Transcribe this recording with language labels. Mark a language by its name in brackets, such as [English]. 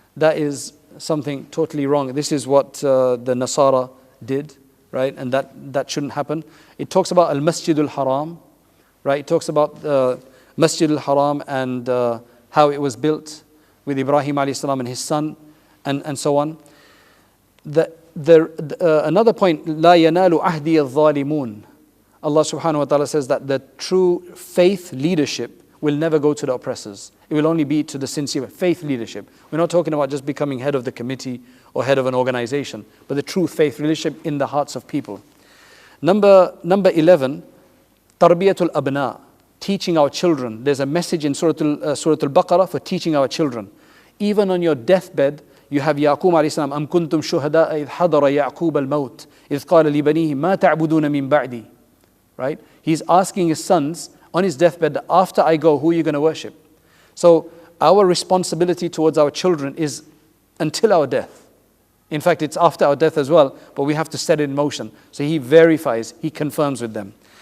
[English] That is something totally wrong. This is what the Nasara did, right? And that shouldn't happen. It talks about al-Masjidul Haram, right? It talks about Masjidul Haram and how it was built with Ibrahim alayhi salam and his son, and so on. Another point, [Arabic] لا ينال عهدي الظالمون. [English] Allah subhanahu wa ta'ala says that the true faith leadership will never go to the oppressors. It will only be to the sincere faith leadership. We're not talking about just becoming head of the committee or head of an organization, but the true faith leadership in the hearts of people. Number 11, tarbiyatul abna, teaching our children. There's a message in Surah Al-Baqarah for teaching our children. Even on your deathbed, you have Yaqub alayhi salam, [Arabic] أَمْ كُنْتُمْ شُهَدَاءَ إِذْ حَضَرَ يَعْقُوبَ الْمَوْتِ إِذْ قَالَ لِبَنِيهِ مَا تَعْبُدُونَ مِنْ بَعْدِي. [English] Right? He's asking his sons on his deathbed, after I go, who are you going to worship? So our responsibility towards our children is until our death. In fact, it's after our death as well, but we have to set it in motion. So he verifies, he confirms with them.